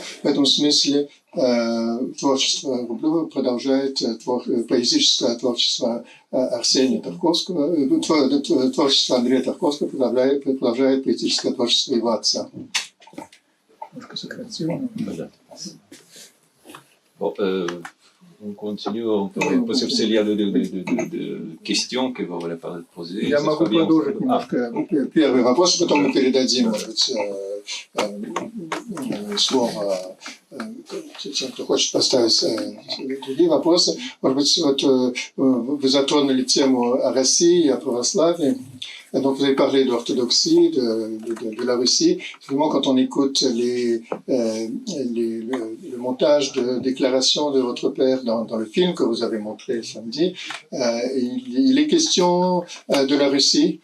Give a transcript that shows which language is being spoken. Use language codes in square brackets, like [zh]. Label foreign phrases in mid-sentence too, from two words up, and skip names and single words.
[ru] В этом смысле творчество Рублева продолжает поэтическое творчество Арсения Тарковского, творчество Андрея Тарковского продолжает поэтическое творчество его отца. Немножко сократил. [fr] Bon, on continue, parce que il y a de questions que vous voulez poser. [ru] Я могу продолжить немножко первый вопрос, потом мы передадим, может быть, слово тем, кто хочет поставить другие вопросы. Может быть, вот вы затронули тему о России, о православии. [fr] Donc, vous avez parlé de l'orthodoxie, de la Russie. Finalement, quand on écoute le montage de déclaration de votre père dans le film que vous avez montré samedi, il est question de la Russie.